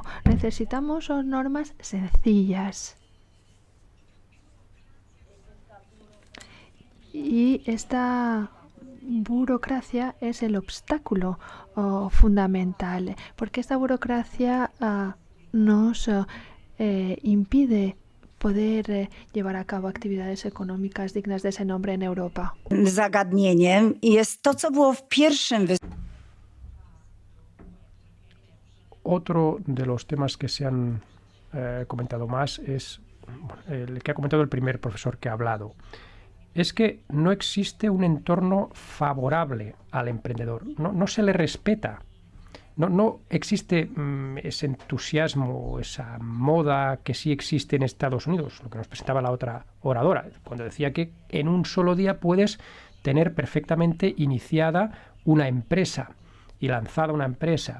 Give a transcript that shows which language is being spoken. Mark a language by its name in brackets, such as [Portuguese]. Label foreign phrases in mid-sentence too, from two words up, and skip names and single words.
[Spanish] Necesitamos normas sencillas. Y esta burocracia es el obstáculo fundamental, porque esta burocracia nos impide poder llevar a cabo actividades económicas dignas de ese nombre en Europa. [Polish] Zagadnieniem jest to, co było w pierwszym [Spanish] Otro de los temas que se han comentado más es el que ha comentado el primer profesor que ha hablado. Es que no existe un entorno favorable al emprendedor, no se le respeta, no existe ese entusiasmo, esa moda que sí existe en Estados Unidos, lo que nos presentaba la otra oradora, cuando decía que en un solo día puedes tener perfectamente iniciada una empresa y lanzada una empresa.